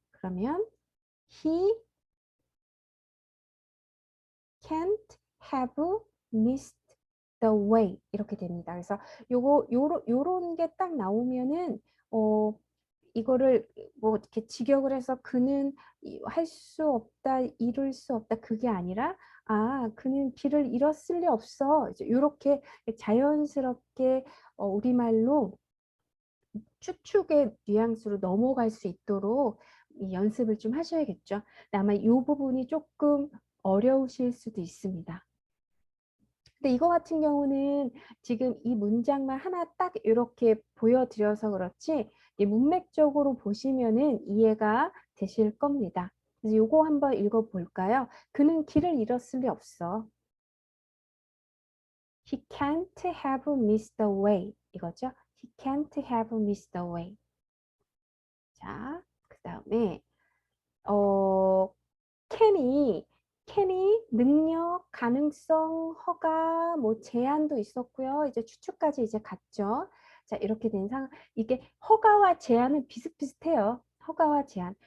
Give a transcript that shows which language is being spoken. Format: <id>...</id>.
<en>그러면 he can't have missed the way 이렇게 됩니다.</en> <ko>그래서 요런 게 딱 나오면은 이거를 뭐 이렇게 직역을 해서 그는 할 수 없다, 이룰 수 없다 그게 아니라 그는 길을 잃었을 리 없어. 이제 요렇게 자연스럽게 우리말로 추측의 뉘앙스로 넘어갈 수 있도록 이 연습을 좀 하셔야겠죠. 아마 이 부분이 조금 어려우실 수도 있습니다. 근데 이거 같은 경우는 지금 이 문장만 하나 딱 이렇게 보여드려서 그렇지 문맥적으로 보시면은 이해가 되실 겁니다. 그래서 이거 한번 읽어볼까요? 그는 길을 잃었을 리 없어.</ko> <en>He can't have missed the way.</en> <ko>이거죠?</ko> <en>He can't have missed the way.</en> <ko>자, 그 다음에 어, 캔이 능력, 가능성, 허가, 뭐 제한도 있었고요. 이제 추측까지 이제 갔죠. 자, 이렇게 된 상황. 이게 허가와 제한은 비슷비슷해요. 허가와 제한.</ko>